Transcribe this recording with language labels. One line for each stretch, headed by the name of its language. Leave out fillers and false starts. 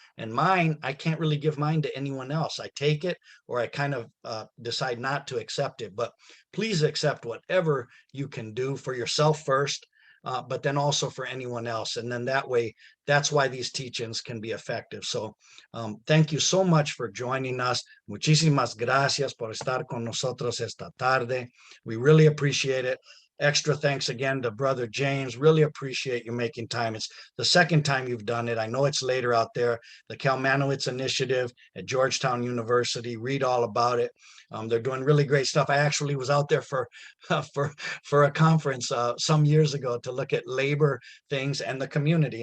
English: And mine, I can't really give mine to anyone else. I take it or I kind of decide not to accept it, but please accept whatever you can do for yourself first, but then also for anyone else. And then that way, that's why these teach-ins can be effective. So thank you so much for joining us.
Spanish: Muchísimas gracias por estar con nosotros esta tarde.
English: We really appreciate it. Extra thanks again to Brother James. Really appreciate you making time. It's the second time you've done it. I know it's later out there. The Kalmanowitz Initiative at Georgetown University. Read all about it. They're doing really great stuff. I actually was out there for a conference some years ago to look at labor things and the community.